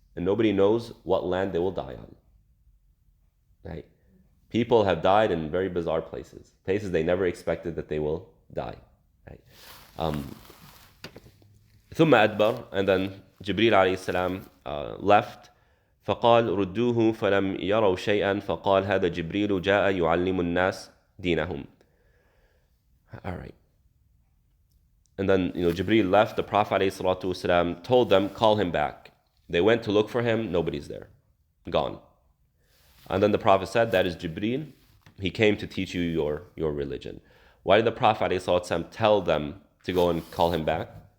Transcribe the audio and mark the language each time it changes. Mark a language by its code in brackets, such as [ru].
[en] And nobody knows what land they will die on. Right? People have died in very bizarre places they never expected that they will die. Right? [ar] ثم أدبر, [en] and then Jibreel alayhi salam left. [ar] فقال ردوه فلم يروا شيئا فقال هذا جبريل جاء يعلم الناس دينهم. [en] All right. And then Jibreel left. The Prophet alayhi salatu wasalam told them, call him back. They went to look for him. Nobody's there. Gone. And then the Prophet said, that is Jibreel. he came to teach you your religion. Why did the Prophet ﷺ tell them to go and call him back?